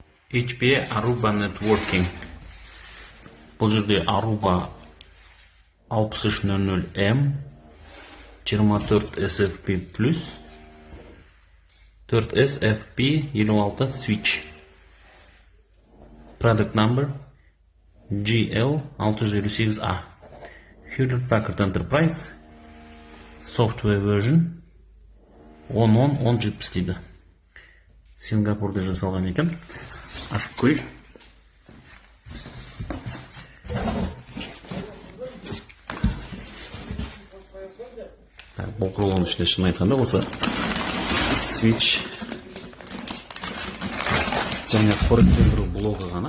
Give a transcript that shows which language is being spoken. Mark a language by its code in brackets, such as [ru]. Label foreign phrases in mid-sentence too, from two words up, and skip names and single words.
[kk] HP Aruba Networking. Бұл жерде Aruba 6300M 24 SFP+, 4 SFP 56 switch. [en] Product number GL608A. Hewlett Packard Enterprise. Software version [kk] 10.10.1070 дейді. Сингапурда жасалған екен. Ашып көрейік. Бұл құрылғының ішінде шын айтқанда осы switch және қоректендіру блогы ғана.